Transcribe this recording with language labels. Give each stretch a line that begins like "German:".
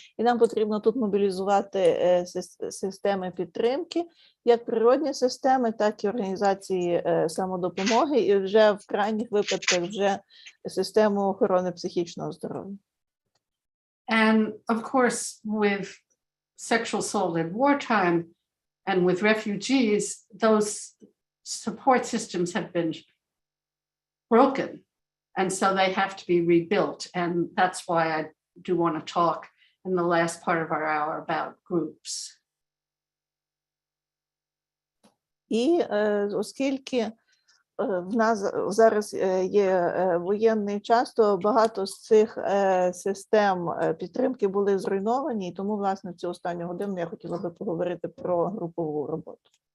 Ukrainian: І нам потрібно тут мобілізувати системи підтримки, як природні системи, так і організації самодопомоги, і вже в крайніх випадках вже систему охорони психічного здоров'я.
English: And of course, with sexual assault at wartime and with refugees, those support systems have been broken. And so they have to be rebuilt. And that's why I do want to talk in the last part of our hour about groups.
Ukrainian: І оскільки в нас зараз є воєнний час, то багато з цих систем підтримки були зруйновані, і тому, власне, цю останню годину я хотіла би поговорити про групову роботу.